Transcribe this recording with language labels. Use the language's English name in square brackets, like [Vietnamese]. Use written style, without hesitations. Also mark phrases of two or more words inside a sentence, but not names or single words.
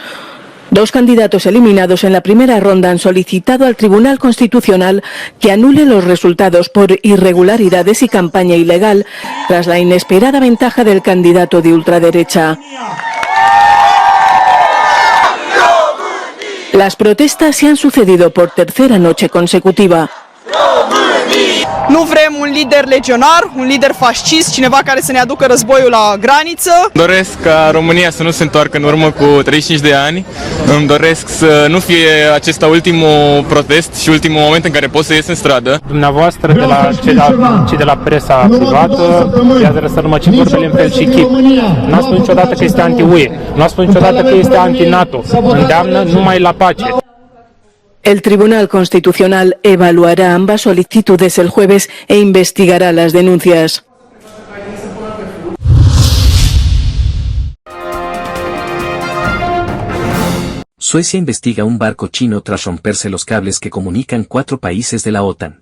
[Spanish] Dos candidatos eliminados en la primera ronda han solicitado al Tribunal Constitucional que anule los resultados por irregularidades y campaña ilegal, tras la inesperada ventaja del candidato de ultraderecha. Las protestas se han sucedido por tercera noche consecutiva. [Romanian] Nu vrem un lider legionar, un lider fascist, cineva care să ne aducă războiul la graniță. Doresc ca România să nu se întoarcă în urmă cu 35 de ani. Îmi doresc să nu fie acesta ultimul protest și ultimul moment în care pot să ies în stradă. Dumneavoastră, cei de la presa privată, iată să rămăcim vorbele în fel și chip. N-a spus niciodată că este anti-UE, n-a spus niciodată că este anti-NATO. Îndeamnă numai la pace. [Spanish] El Tribunal Constitucional evaluará ambas solicitudes el jueves e investigará las denuncias. Suecia investiga un barco chino tras romperse los cables que comunican 4 países de la OTAN.